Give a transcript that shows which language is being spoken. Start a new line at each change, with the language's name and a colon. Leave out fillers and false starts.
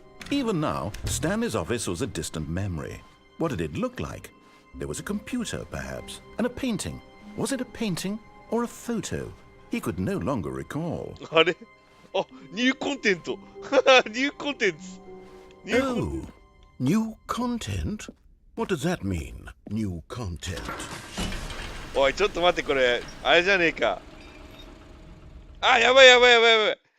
English: Even now, Stanley's office was a distant memory. What did it look like? There was a computer, perhaps, and a painting. Was it a painting or a photo? He could no longer recall.
Japanese: あれあ、ニューコンテントニューコンテンツニューコン
English: Oh, new content? What does that mean, new content?
Japanese: おい、ちょっと待って、これ、あれじゃねえか。あ、やばいやばいやばいやばい。